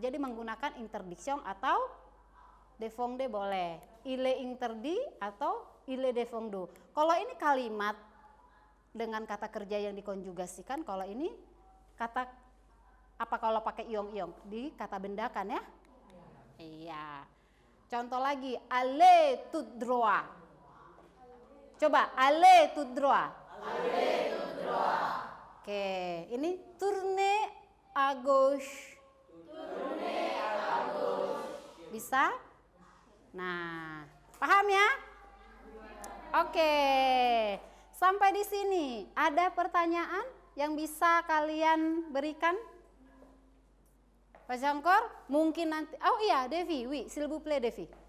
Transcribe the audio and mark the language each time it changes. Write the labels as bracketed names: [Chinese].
[Indonesian] Jadi menggunakan interdiction atau défendre boleh. [French] Il est interdit [Indonesian] atau [French] il est défendu. [Indonesian] Kalau ini kalimat dengan kata kerja yang dikonjugasikan, kalau ini kata apa kalau pakai iong-iong? Di kata benda kan ya? Iya. Contoh lagi, [French] aller tout droit. [Indonesian] Coba, [French] aller tout droit. Aller tout droit. [Indonesian] Oke, ini [French] tourner à gauche. Tourner à gauche. [Indonesian] Bisa? Nah, paham ya? Oke. Sampai di sini, ada pertanyaan yang bisa kalian berikan? Pak Jangkor, mungkin nanti. Oh iya, [French] Devi, s'il vous plaît Devi.